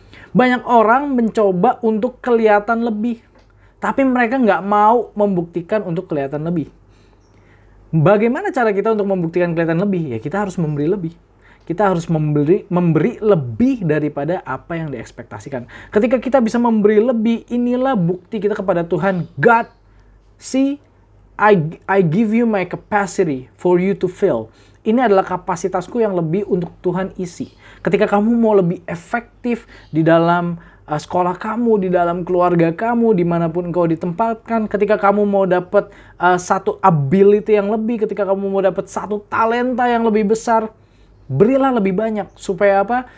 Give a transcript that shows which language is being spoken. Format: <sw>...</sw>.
<id>Banyak orang mencoba untuk kelihatan lebih, tapi mereka nggak mau membuktikan untuk kelihatan lebih. Bagaimana cara kita untuk membuktikan kelihatan lebih? Ya kita harus memberi lebih. Kita harus memberi lebih daripada apa yang diekspektasikan. Ketika kita bisa memberi lebih, inilah bukti kita kepada Tuhan.</id> <en>God, see, I give you my capacity for you to fill.</en> <id>Ini adalah kapasitasku yang lebih untuk Tuhan isi. Ketika kamu mau lebih efektif di dalam sekolah kamu, di dalam keluarga kamu, dimanapun engkau ditempatkan. Ketika kamu mau dapat satu ability yang lebih, ketika kamu mau dapat satu talenta yang lebih besar, berilah lebih banyak. Supaya apa?</id>